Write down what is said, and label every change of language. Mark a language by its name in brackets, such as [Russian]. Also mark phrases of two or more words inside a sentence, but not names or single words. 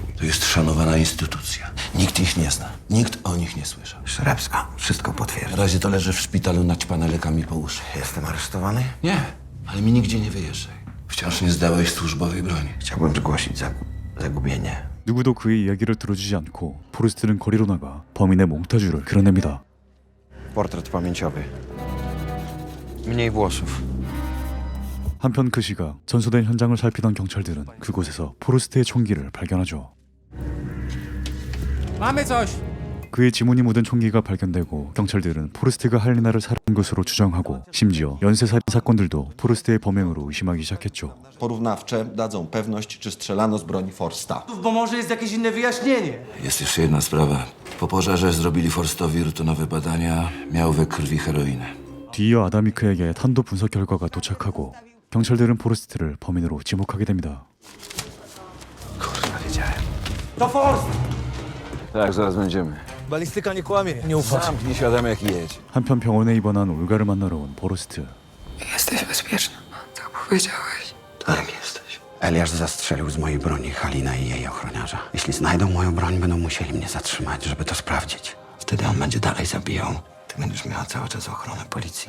[Polish] To jest szanowana instytucja. Nikt ich nie zna. Nikt o nich nie słyszał. Szrebska wszystko potwierdza. Na razie to leży w szpitalu naćpane lekami po uszy. Jestem aresztowany? Nie, ale mi nigdzie nie wyjeżdżaj. Wciąż nie zdałeś służbowej broni. Chciałbym zgłosić zagubienie. [Korean] 누구도 그의 이야기를 들어주지 않고 포레스트는 거리로 나가 범인의 몽타주를 그려냅니다. [Polish] Portret pamięciowy. Mniej włosów. [Korean] 한편 그 시각 전소된 현장을 살피던 경찰들은 그곳에서 포레스트의 총기를 발견하죠. [Polish] Mamy coś! [Korean] 그의 지문이 묻은 총기가 발견되고 경찰들은 포레스트가 할리나를 살해한 것으로 추정하고 심지어 연쇄살인 사건들도 포레스트의 범행으로 의심하기 시작했죠. [Polish] Porównawcze dadzą pewność, czy strzelano z broni Forsta. Bo może jest jakieś inne wyjaśnienie. Jest jeszcze jedna sprawa. Po pożarze zrobili Forstowi rutynowe badania. Miał we krwi heroinę. [Korean] 뒤이어 아다미크에게 탄도 분석 결과가 도착하고 경찰들은 포레스트를 범인으로 지목하게 됩니다. [Polish] Kurwa, wiedziałem. To Forst! Tak, zaraz będziemy. Balistyka nie kłamie. Nie ufać. Zamknij się, Adamek, i jedź. [Korean] 한편 병원에 입원한 올가를 만나러 온 포레스트. [Polish] Jesteś bezpieczny. Tak powiedziałeś. Tak jesteś. Eliasz zastrzelił z mojej broni Halinę i jej ochroniarza. Jeśli znajdą moją broń, będą musieli mnie zatrzymać, żeby to sprawdzić. Wtedy on będzie dalej zabijał. Ty będziesz miała cały czas ochronę policji.